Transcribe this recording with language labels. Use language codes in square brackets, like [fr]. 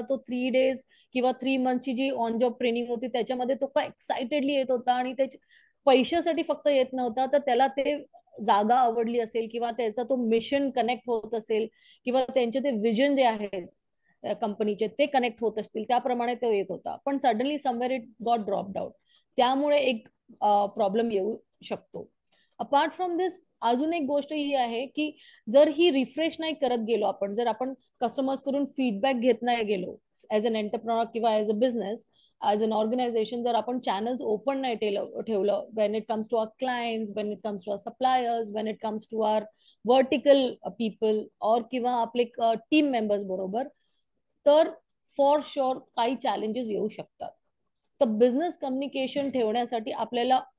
[mr] तो 3 डेज किंवा 3 मंथची जी on job training होती त्याच्यामध्ये तो का एक्सायटेडली येत होता, आणि त्याच्या पैशासाठी फक्त येत नव्हता, तर त्याला ते जागा आवडली असेल, किंवा त्याचा तो मिशन कनेक्ट होत असेल, किंवा त्यांचे ते विजन जे आहेत कंपनीचे ते कनेक्ट होत असतील, त्याप्रमाणे तो येत होता. [en] पण suddenly somewhere it got dropped out. [mr] त्यामुळे एक प्रॉब्लेम येऊ शकतो. [en] apart from this, [mr] अजून एक गोष्ट ही आहे की जर ही रिफ्रेश नाही करत गेलो आपण, जर आपण कस्टमर्स कडून फीडबॅक घेत नाही गेलो, [en] as an entrepreneur [mr] किंवा [en] as a business, as an organisation, [mr] जर आपण चॅनल्स ओपन नाही ठेवलं [en] when it comes to our clients, when it comes to our suppliers, when it comes to our vertical people, [mr] और किंवा आपले टीम मेंबर्स बरोबर, तर [en] for sure [mr] काही चॅलेंजेस येऊ शकतात. तर बिझनेस कम्युनिकेशन ठेवण्यासाठी आपल्याला